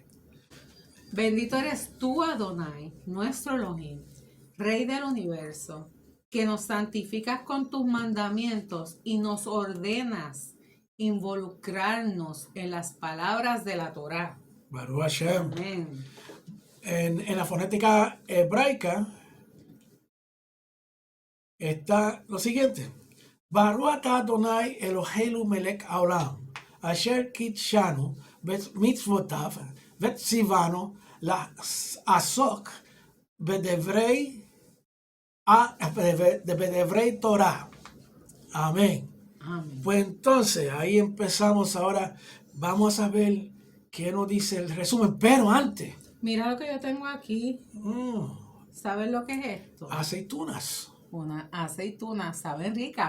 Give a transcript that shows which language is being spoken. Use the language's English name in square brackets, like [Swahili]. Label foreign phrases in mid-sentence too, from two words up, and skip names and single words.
[Spanish] Bendito eres tú, Adonai, nuestro Elohim, Rey del universo, que nos santificas con tus mandamientos y nos ordenas involucrarnos en las palabras de la Torá. [Hebrew] ברוך השם. [Spanish] Amén. En la fonética hebraica está lo siguiente. [Hebrew] ברוך אתה אדוני אלוהינו מלך העולם אשר קדשנו במצוותיו וציוונו לעסוק בדברי תורה. [Spanish] Amén. Amén. Pues entonces ahí empezamos ahora. Vamos a ver qué nos dice el resumen. Pero antes. Mira lo que yo tengo aquí. ¿Sabes lo que es esto? Aceitunas. Una aceituna, ¿saben rica?